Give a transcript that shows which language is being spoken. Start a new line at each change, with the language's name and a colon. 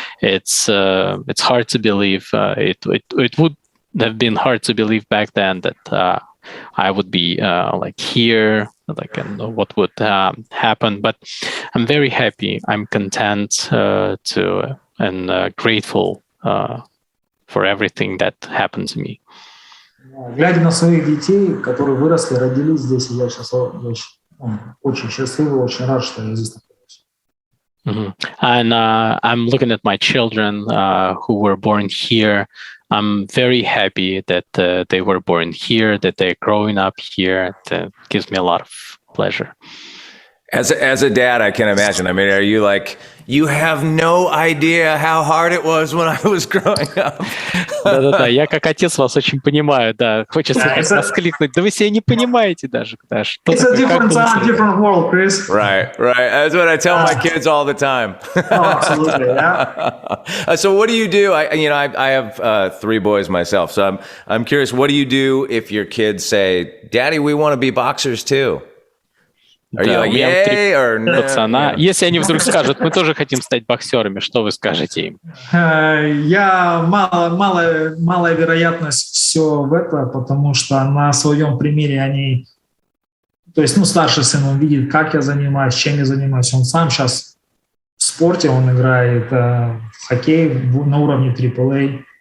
English: It's hard to believe. It would have been hard to believe back then that I would be like here, like, and what would happen. But I'm very happy. I'm content and grateful for everything that happened to me.
Russian: Глядя на своих детей, которые выросли, родились здесь, я сейчас очень счастливый, очень рад, что я здесь нахожусь. Mm-hmm.
English: And I'm looking at my children who were born here. I'm very happy that they were born here, that they're growing up here. That gives me a lot of pleasure. As a dad, I can imagine. I mean, are you like, you have no idea how hard it was when I was growing up?
Russian: Да-да-да, я как отец вас очень понимаю, да. Хочется воскликнуть, да вы себя не понимаете даже.
English: It's a different world, Chris. Right. That's what I tell my kids all the time. Absolutely, yeah. So what do you do? I have 3 boys myself, so I'm curious, what do you do if your kids say, Daddy, we want to be boxers too? Are you like, yay, or no?
Russian: Пацана. Если они вдруг скажут, мы тоже хотим стать боксерами, что вы скажете им? Малая вероятность все в это, потому что на своем примере они... То есть, старший сын, он видит, как я занимаюсь, чем я занимаюсь. Он сам сейчас в спорте, он играет в хоккей на уровне AAA.